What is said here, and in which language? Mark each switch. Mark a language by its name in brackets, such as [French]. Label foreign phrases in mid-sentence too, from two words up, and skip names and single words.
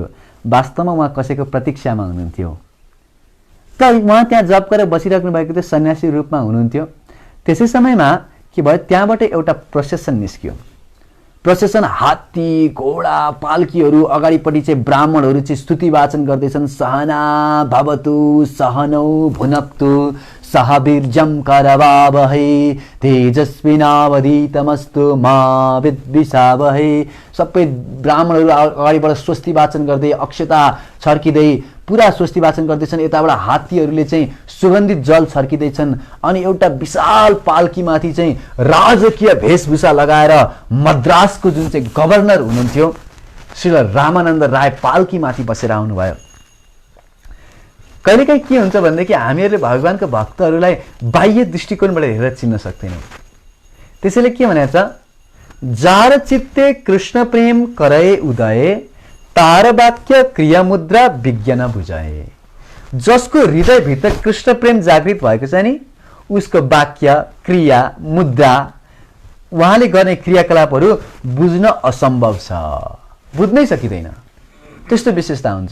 [Nepali] वास्तवमा उहाँ कसैको प्रतीक्षामा हुनुहुन्थ्यो। त उहाँ त्यहाँ जप गरेर बसिराख्नु भएको थियो, सन्यासी रूपमा हुनुहुन्थ्यो। त्यसै समयमा के भयो, त्यहाँबाट एउटा प्रोसेसन निस्क्यो। प्रोसेसन हात्ती घोडा पाल्कीहरू अगाडिपट्टि चाहिँ ब्राह्मणहरू चाहिँ स्तुति वाचन गर्दैछन्। [Sanskrit] सहना भवतु सहनौ भुनक्तु सह वीर्यं करवावहै तेजस्विनावधीतमस्तु मा विद्विषावहै। [Nepali] सबै ब्राह्मणहरू अगाडिबाट स्वस्ति वाचन गर्दै अक्षता छर्किँदै पुरा स्वस्ति वाचन गर्दैछन्। यताबाट हात्तीहरूले चाहिँ सुगन्धित जल छर्किँदैछन्। अनि एउटा विशाल पाल्कीमाथि चाहिँ राजकीय वेशभूषा लगाएर मद्रासको जुन चाहिँ गभर्नर हुनुहुन्थ्यो श्री रामानन्द राय पाल्कीमाथि बसेर आउनुभयो। कहिलेकाहीँ के हुन्छ भनेदेखि हामीहरूले भगवान्का भक्तहरूलाई बाह्य दृष्टिकोणबाट हेरेर चिन्न सक्दैनौँ। त्यसैले के भनेको छ, [Bangla] যার চিত্তে কৃষ্ণ প্রেম করে উদয় তার বাক্য ক্রিয়া মুদ্রা বিজ্ঞান বুঝায়। [Nepali] जसको हृदयभित्र कृष्ण प्रेम जागृत भएको छ नि, उसको वाक्य क्रिया मुद्रा उहाँले गर्ने क्रियाकलापहरू बुझ्न असम्भव छ, बुझ्नै सकिँदैन। त्यस्तो विशेषता हुन्छ।